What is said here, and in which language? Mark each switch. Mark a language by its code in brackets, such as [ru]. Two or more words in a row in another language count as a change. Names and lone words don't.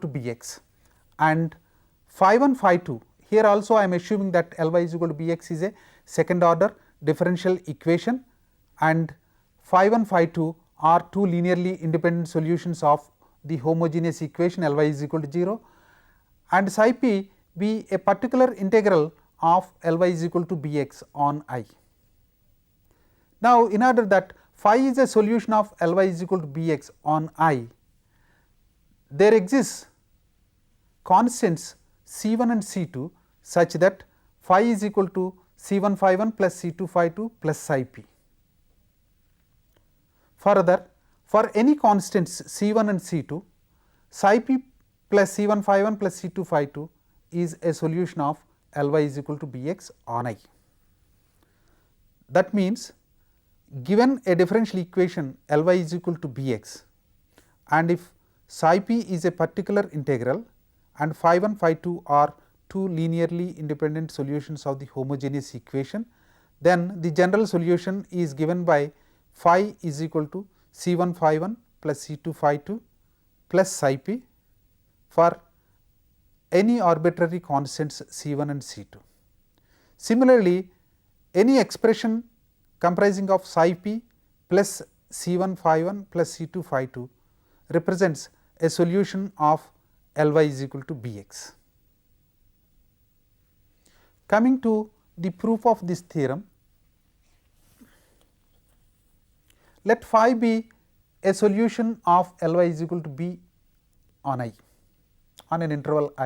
[en] Bx and phi 1 phi 2, here also I am assuming that Ly is equal to Bx is a second order differential equation and phi 1 phi 2 are two linearly independent solutions of the homogeneous equation Ly is equal to 0, and psi p be a particular integral of Ly is equal to Bx on I. Now, in order that phi is a solution of Ly is equal to Bx on I, there exists constants C 1 and C 2 such that phi is equal to C 1 phi 1 plus C 2 phi 2 plus psi p. Further, for any constants C 1 and C 2, psi p plus C 1 phi 1 plus C 2 phi 2 is a solution of Ly is equal to Bx on I. That means, given a differential equation Ly is equal to Bx and if psi p is a particular integral and phi 1 phi 2 are two linearly independent solutions of the homogeneous equation, then the general solution is given by phi is equal to C 1 phi 1 plus C 2 phi 2 plus psi p for any arbitrary constants C 1 and C 2. Similarly, any expression comprising of psi p plus C 1 phi 1 plus C 2 phi 2 represents a solution of Ly is equal to Bx. Coming to the proof of this theorem, let phi be a solution of Ly is equal to B on I, on an interval I.